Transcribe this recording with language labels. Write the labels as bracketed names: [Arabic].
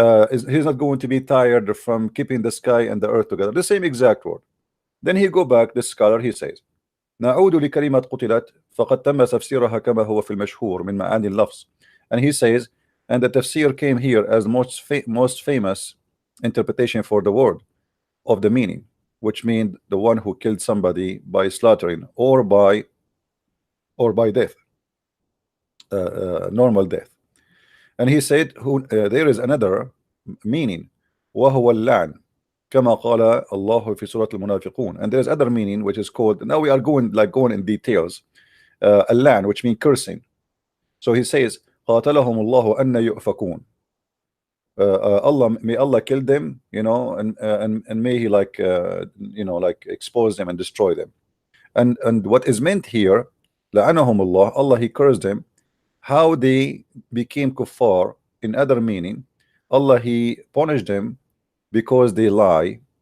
[English] He's not going to be tired from keeping the sky and the earth together. The same exact word. Then he go back, the scholar, he says, [Arabic] نعود لكلمة قتلت فقد تم تفسيرها كما هو في المشهور من معاني اللفظ. [English] And he says, and the tafsir came here as most famous interpretation for the word of the meaning, which means the one who killed somebody by slaughtering or by death, normal death. And he said, there is another meaning, [Arabic] وهو اللعن كما قال الله في سورة المنافقون. [English] And there's other meaning which is called, now we are going in details, اللعن, which means cursing. So he says, [Arabic] قاتلهم الله أن يؤفكون. [English] Allah, may Allah kill them, you know, and may He like you know, like expose them and destroy them. And what is meant here, [Arabic] لعنهم الله, [English] Allah He cursed them. How they became kuffar, in other meaning, Allah He punished them because they lie.